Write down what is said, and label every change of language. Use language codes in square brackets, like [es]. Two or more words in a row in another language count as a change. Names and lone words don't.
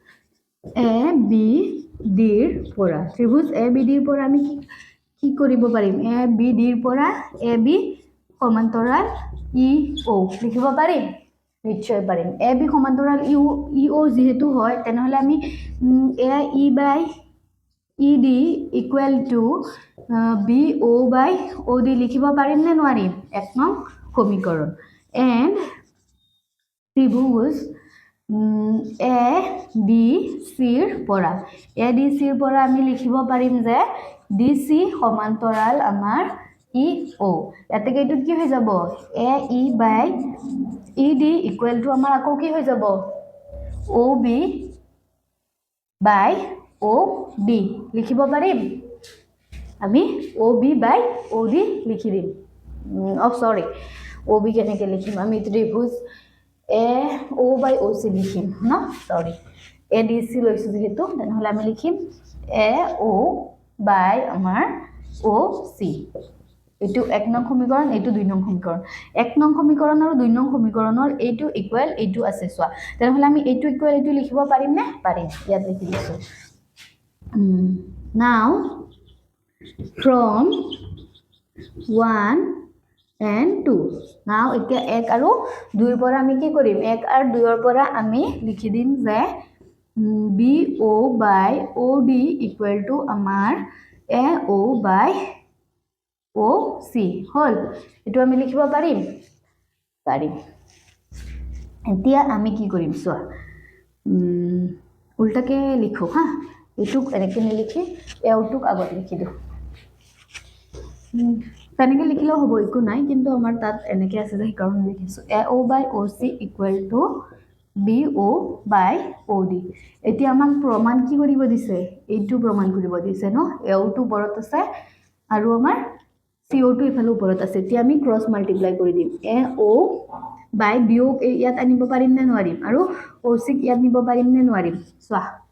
[as] ABD ৰ পৰা ত্ৰিভুজ ABD ৰ পৰা আমি কি কৰিব পাৰিম ABD ৰ পৰা AB সমান্তৰাল EO লিখিব পাৰিম নিশ্চয় পাৰিম AB সমান্তৰাল EO যেহেতু হয় তেনেহলে আমি [en] AE by ED equal to BO by OD [as] লিখিব পাৰিম নে নোৱাৰিম এক নং সমীকৰণ and ত্ৰিভুজ ADC ৰ পৰা আমি লিখিব পাৰিম যে DC সমান্তৰাল আমাৰ EO ইয়াতে এইটো কি হৈ যাব [en] AE by ED equal to [as] আমাৰ আকৌ কি হৈ যাব OB [en] by OD [as] লিখিব পাৰিম আমি [en] OB by OD [as] লিখি দিম সৰি OB কেনেকৈ লিখিম আমি ত্ৰিভুজ [en] AO by OC [as] লিখিম না সৰি ADC লৈছো যেহেতু তেনেহলে আমি লিখিম [en] AO by [as] আমাৰ OC এইটো এক নং সমীকৰণ এইটো দুই নং সমীকৰণ এক নং সমীকৰণ আৰু দুই নং সমীকৰণৰ এইটো ইকুৱেল এইটো আছে সোৱা তেনেহলে আমি এইটো ইকুৱেল এইটো লিখিব পাৰিম নে পাৰিম ইয়াত লিখি দিছো [en] now from 1 and 2 now [as] এতিয়া 1 আৰু 2 ৰ পৰা আমি কি কৰিম 1 আৰু 2 ৰ পৰা আমি লিখি দিম যে [en] BO by OD equal to [as] আমাৰ [en] AO by OC [as] হল এটো আমি লিখিব পাৰিম পাৰিম এতিয়া আমি কি কৰিম সোৱা উল্টাকে লিখো হা এটুক এনেকে নিলিখি এওটুক আগত লিখি দিও তেনেকে লিখিলেও হ'ব একো নাই কিন্তু আমাৰ তাত এনেকে আছে যে কাৰণ লিখিছো [en] AO by OC equal to BO by OD [as] এতিয়া আমাক প্ৰমাণ কি কৰিব দিছে এইটো প্ৰমাণ কৰিব দিছে ন AO2 ওপৰত আছে আৰু আমাৰ CO2 ইফালে ওপৰত আছে এতিয়া আমি [en] cross multiply [as] কৰি দিম [en] AO by BO [as] ইয়াত আনিব পাৰিম নে নোৱাৰিম আৰু OC ইয়াত নিব পাৰিম নে নোৱাৰিম সোৱা